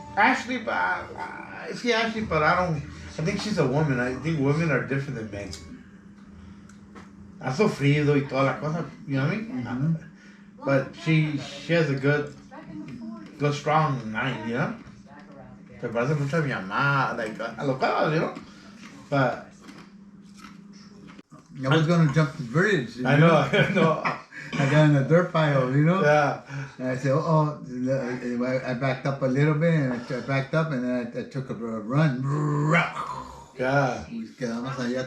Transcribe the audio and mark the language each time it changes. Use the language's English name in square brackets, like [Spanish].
[English] Ashley, but I see Ashley, but I think she's a woman. I think women are different than men. [Spanish] Ha sufrido y toda la cosa, [English] you know what I mean? Mm-hmm. But she has a good strong mind, you know? [Spanish] Se parece mucho a mi mamá, [English] like, [Spanish] a lo cual, [English] you know? But I was gonna jump the bridge. I know. I got in a dirt pile, Yeah. And I said, I backed up a little bit, and I backed up, and then I took a run. Yeah. [Spanish] Quedamos allá.